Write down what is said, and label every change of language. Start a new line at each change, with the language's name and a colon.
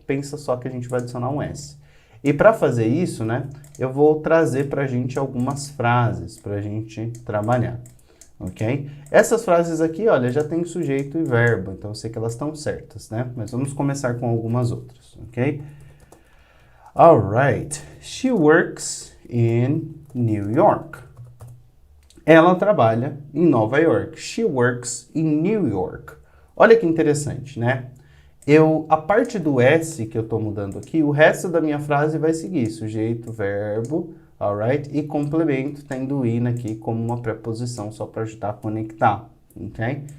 Portuguese: Pensa só que a gente vai adicionar um S. E para fazer isso, né, eu vou trazer para a gente algumas frases para a gente trabalhar, ok? Essas frases aqui, olha, já tem sujeito e verbo, então eu sei que elas estão certas, né? Mas vamos começar com algumas outras, ok?
English: Alright, she works in New York.
Portuguese: Ela trabalha em Nova York.
English: She works in New York.
Portuguese: Olha que interessante, né? A parte do S que eu estou mudando aqui, o resto da minha frase vai seguir sujeito, verbo, alright? E complemento, tendo in aqui como uma preposição só para ajudar a conectar, ok?